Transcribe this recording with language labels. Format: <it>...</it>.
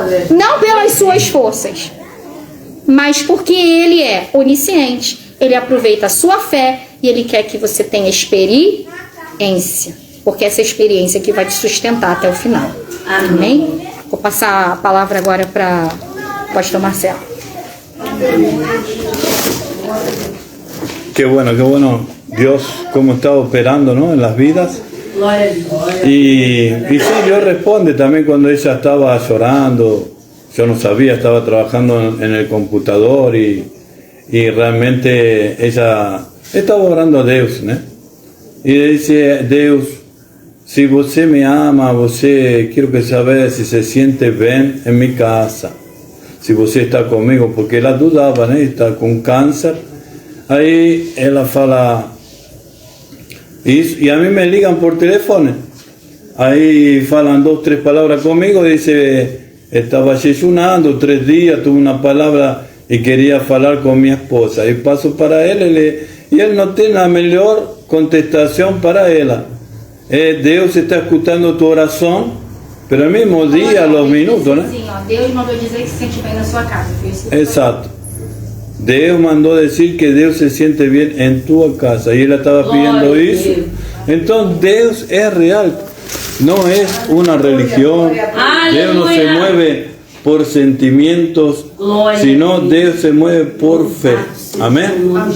<pt>Não pelas suas forças, mas porque Ele é onisciente. Ele aproveita a sua fé e Ele quer que você tenha experiência, porque essa experiência que vai te sustentar até o final. Amém? Vou passar a palavra agora para o pastor Marcelo.</pt> <es>Qué bueno Dios cómo está operando, ¿no?, en las vidas. Y sí, Dios responde también cuando ella estaba llorando. Yo no sabía, estaba trabajando en el computador y realmente ella estaba orando a Dios, ¿no? Y le dice, Dios, si você me ama, quiero que saber si se siente bien en mi casa, si você está conmigo, porque ella dudaba, ¿no? Está con cáncer. Ahí ella fala, y a mí me ligan por teléfono, ahí falan 2, 3 palabras conmigo, dice, estaba ayunando 3 días, tuve una palabra y quería hablar con mi esposa, y paso para él, y él no tiene la mejor contestación para ella.</es> <pt>Deus está escutando tu oração,</pt> <es>pero al mismo día, a los minutos, né?</es> <pt>Deus mandou dizer que se sente bem na sua casa. Exato.</pt> <es>Deus mandó decir que Dios se siente bien en tu casa y él estaba pidiendo eso. Entonces Dios es real, no es una religión. Dios no se mueve por sentimientos, sino Dios se mueve por fe. Amén.</es>